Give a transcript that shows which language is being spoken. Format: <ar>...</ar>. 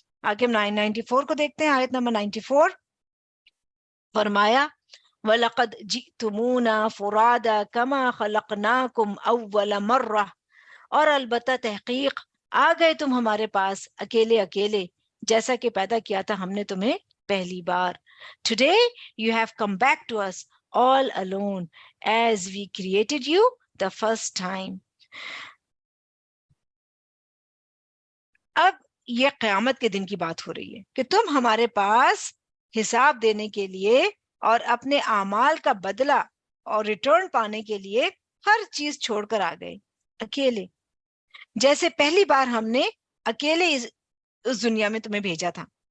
<ur>آگے ہم 994 کو دیکھتے ہیں، آیت نمبر 94. فرمایا</ur> <ar>وَلَقَدْ جِئْتُمُونَا فُرَادَا كَمَا خَلَقْنَاكُمْ أَوَّلَ مَرَّةٍ،</ar> <ur>اور البتہ تحقیق آ گئے تم ہمارے پاس اکیلے اکیلے جیسا کہ پیدا کیا تھا ہم نے تمہیں پہلی بار.</ur> <en>Today you have come back to us all alone as we created you the first time.</en> <ur>اب یہ قیامت کے دن کی بات ہو رہی ہے کہ تم ہمارے پاس حساب دینے کے لیے اور اپنے اعمال کا بدلہ اور ریٹرن پانے کے لیے ہر چیز چھوڑ کر آ گئے اکیلے، جیسے پہلی بار ہم نے اکیلے اس دنیا میں تمہیں بھیجا تھا.</ur>